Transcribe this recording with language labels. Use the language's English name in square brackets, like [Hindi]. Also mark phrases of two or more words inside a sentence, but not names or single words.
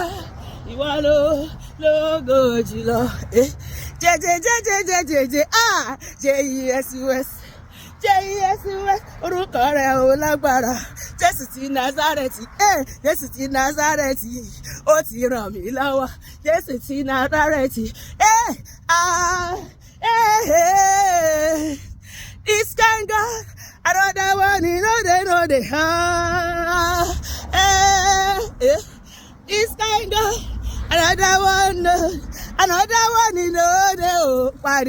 [Yoruba] Ìwọ lógo jùlọ, J-E-S-U-S, orúkọ rẹ̀ ò lágbára. Jésù ti Násárẹ́tì, Jésù ti Násárẹ́tì, ó ti ràn mí lọ́wọ́. Jésù ti Násárẹ́tì, [Nigerian Pidgin] this kind God, another one, no dey, this kind God, another one, no dey,